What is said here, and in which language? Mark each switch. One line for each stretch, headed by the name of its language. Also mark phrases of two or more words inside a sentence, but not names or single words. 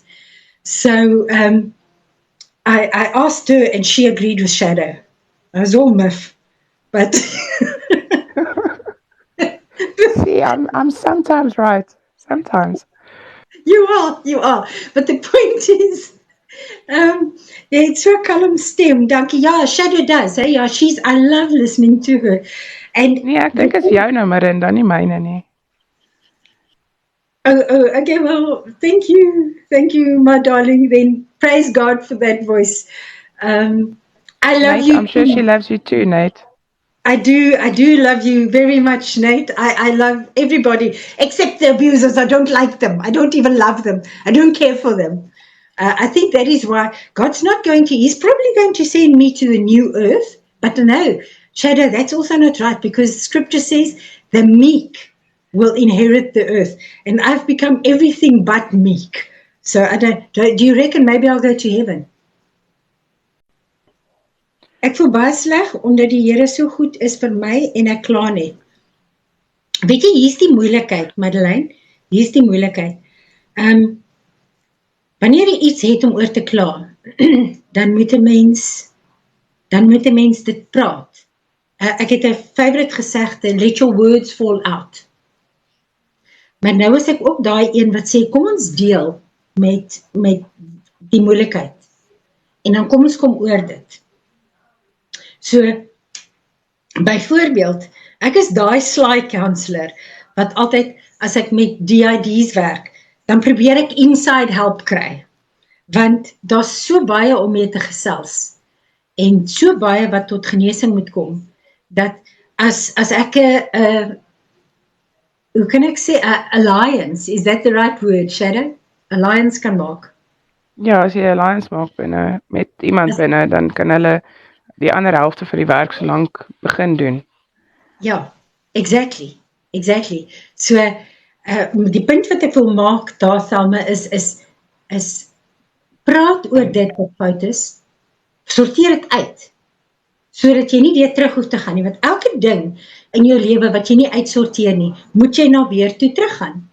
English: So I asked her, and she agreed with Shadow. I was all miff, but See, I'm sometimes right. Sometimes. You are. But the point is, it's so
Afrikaans: kalm stem. Dankie. Ja,
English: Shadow does. Hey? Ja, I love listening to her. And
Afrikaans: Nee, ek dink is jou nou, Marinda, nie myne nie.
English: Oh, okay, well, thank you, my darling. Then praise God for that voice. I love Nate, you. I'm sure she loves you too, Nate. I do love you very much, Nate. I love everybody except the abusers. I don't like them. I don't even love them. I don't care for them. I think that is why God's not going to, He's probably going to send me to the new earth. But no, Shadow, that's also not right, because Scripture says the meek will inherit the earth. And I've become everything but meek. So do you reckon maybe I'll go to heaven?
Afrikaans: Ek voel baie sleg, omdat die Here so goed is vir my en ek kla net. Weet jy, hier is die moeilikheid, Madeleine, hier is die moeilikheid. Wanneer jy iets het om oor te kla, dan moet 'n mens dit praat. Ek het 'n favorite gesegde,
English: let your words fall out.
Afrikaans: Maar nou is ek ook daai een wat sê, kom ons deel met die moeilikheid. En dan kom ons kom oor dit. So, byvoorbeeld, ek is daai
English: sly counselor,
Afrikaans: wat altyd, as ek met DID's werk, dan probeer ek
English: inside help
Afrikaans: kry. Want daar's so baie om mee te gesels. En so baie wat tot genesing moet kom, dat as ek hoe kan ek sê,
English: alliance, is that the right word, Shadow?
Afrikaans: Alliance kan maak. Ja, as jy 'n alliance maak met iemand binne, dan kan hulle die ander helfte van die werk so lank begin doen. Ja, exactly. So, die punt wat ek wil maak daar, Selma, is praat oor dit wat fout is, sorteer dit uit, sodat jy nie weer terug hoef te gaan nie, want elke ding in jou lewe wat jy nie uitsorteer nie, moet jy nou weer toe teruggaan.